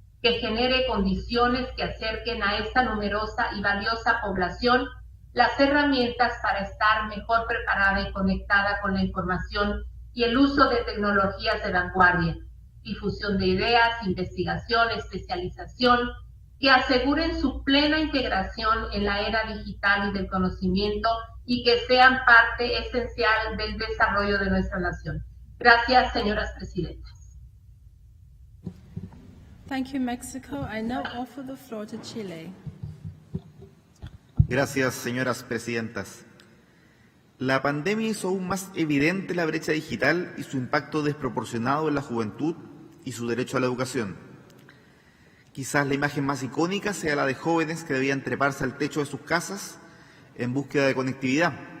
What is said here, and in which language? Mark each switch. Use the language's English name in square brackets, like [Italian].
[Spanish] que genere condiciones que acerquen a esta numerosa y valiosa población las herramientas para estar mejor preparada y conectada con la información y el uso de tecnologías de vanguardia, difusión de ideas, investigación, especialización, que aseguren su plena integración en la era digital y del conocimiento y que sean parte esencial del desarrollo de nuestra nación. Gracias, señoras presidentas. [English] Thank you, Mexico. I now offer the floor to Chile. [Spanish] Gracias, señoras presidentas. La pandemia hizo aún más evidente la brecha digital y su impacto desproporcionado en la juventud y su derecho a la educación. Quizás la imagen más icónica sea la de jóvenes que debían treparse al techo de sus casas en búsqueda de conectividad.